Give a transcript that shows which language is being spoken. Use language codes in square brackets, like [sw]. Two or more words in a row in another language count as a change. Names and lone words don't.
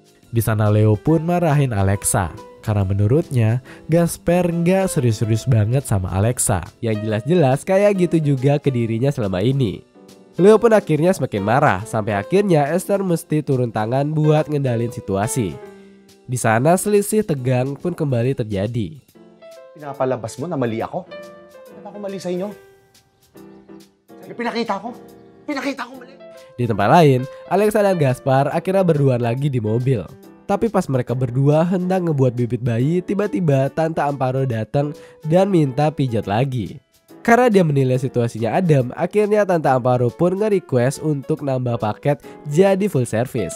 [id] Di sana Leo pun marahin Alexa karena menurutnya Gasper nggak serius-serius banget sama Alexa. Yang jelas-jelas kayak gitu juga ke dirinya selama ini. Leo pun akhirnya semakin marah sampai akhirnya Esther mesti turun tangan buat ngendalin situasi. Di sana selisih tegang pun kembali terjadi. [tl] Pinapalabas mo na mali ako? Bakit ako mali sa inyo? Pinakita ko mali. [id] Di tempat lain, Alexa dan Gaspar akhirnya berduaan lagi di mobil. Tapi pas mereka berdua hendak ngebuat bibit bayi, tiba-tiba Tante Amparo datang dan minta pijat lagi. Karena dia menilai situasinya adem, akhirnya Tante Amparo pun nge-request untuk nambah paket jadi [en] full service.